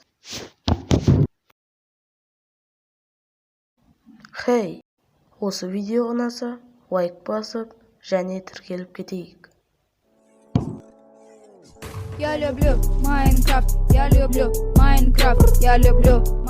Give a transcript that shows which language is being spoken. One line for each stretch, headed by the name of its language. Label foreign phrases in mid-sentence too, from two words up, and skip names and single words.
Kazakh: Хей, осы видео ұнаса, лайк басып, және тіркеліп кетейік.
Russian: Я люблю Майнкрафт, я люблю Майнкрафт, я люблю